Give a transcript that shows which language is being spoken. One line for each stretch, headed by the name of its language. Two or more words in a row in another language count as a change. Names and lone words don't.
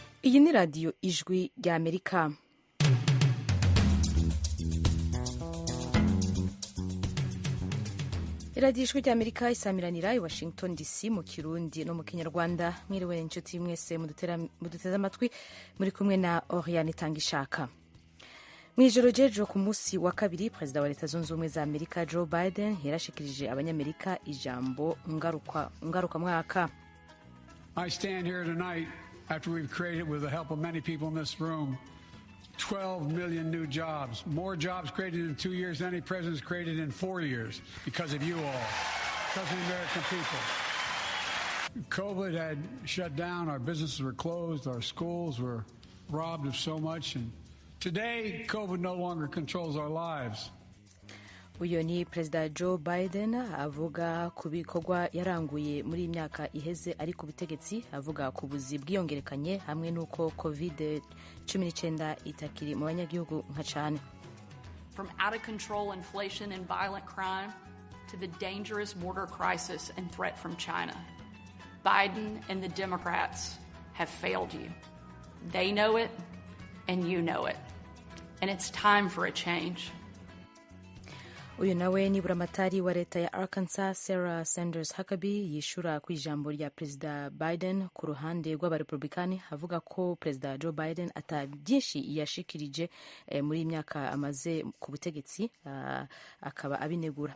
Rundi: Iyi ni radiyo ijwi rya Amerika. Iradiyo ijwi rya Amerika isamiranira i Washington DC mu Kirundi no mu Kinyarwanda. Mwiriwe inshuti mwese muduteze amatwi, muri kumwe na Oriane Tangishaka. Mwijoro jejo ku munsi wa kabiri, Perezida wa Leta Zunze Ubumwe za Amerika Joe Biden yarashikirije abanyamerika ijambo ngaruka mwaka.
English: I stand here tonight after we've created, with the help of many people in this room, 12 million new jobs, more jobs created in 2 years than any president's created in 4 years, because of you all, because of the American people. COVID had shut down, our businesses were closed, our schools were robbed of so much, and today COVID no longer controls our lives.
Rundi: Uyu ni Perezida Joe Biden avuga ku bikorwa yaranguye muri imyaka iheze ari ku butegetsi, avuga ku buzi bwiyongerekanye hamwe n'uko COVID-19 itakiri mu banyagihugu nka cane.
English: From out of control inflation and violent crime to the dangerous border crisis and threat from China, Biden and the Democrats have failed you. They know it and you know it. And it's time for a change.
Rundi: Uyu nawe ni buramatari wa leta ya Arkansas Sarah Sanders Huckabee yishura ku ijambo rya Perezida Biden ku ruhande rw'abarepublikani, avuga ko Perezida Joe Biden ata byinshi yashikirije muri imyaka amaze ku butegetsi, akaba abinegura.